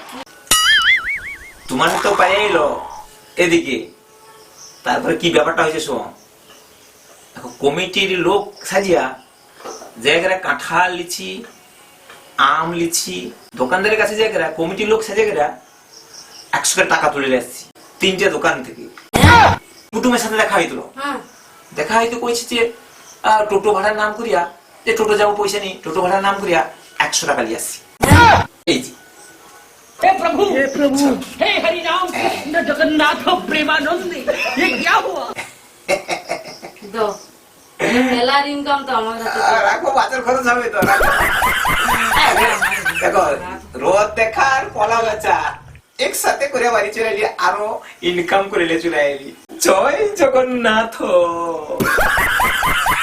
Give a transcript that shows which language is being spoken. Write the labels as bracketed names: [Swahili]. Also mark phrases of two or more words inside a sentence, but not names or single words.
[Bangla] তোমার তো পাই এলো এদিকে, তারপরে কি ব্যাপারটা হয়েছে শোন, কমিটির লোক সাজিয়া জায়গায় কাঁঠাল লিচি, আম লিচি, দোকানদারের কাছে জায়গায় কমিটির লোক সাজিয়ে 100 টাকা তুলে আসছি 3টে দোকান থেকে। কুটুমের সাথে দেখা হইতো, দেখা হইতো কইছে যে টোটো ভাড়ার নাম করিয়া, যে টোটো যাবো পয়সা নেই, টোটো ভাড়ার নাম করিয়া 100 টাকা নিয়ে আসছি। এই যে [Hindi] हे प्रभु हे हरि राम कृष्ण जगन्नाथ प्रेमानंदी, ये क्या हुआ? [Bangla] दो মেলার ইনকাম তো আমার কাছে রাখো, বাজার খরচ হবে তো। দেখো রোদ দেখার কলা বেচা একসাথে করে বাড়ি চলে এলি, আরো ইনকাম করে চলে এলি। জয় জগন্নাথ।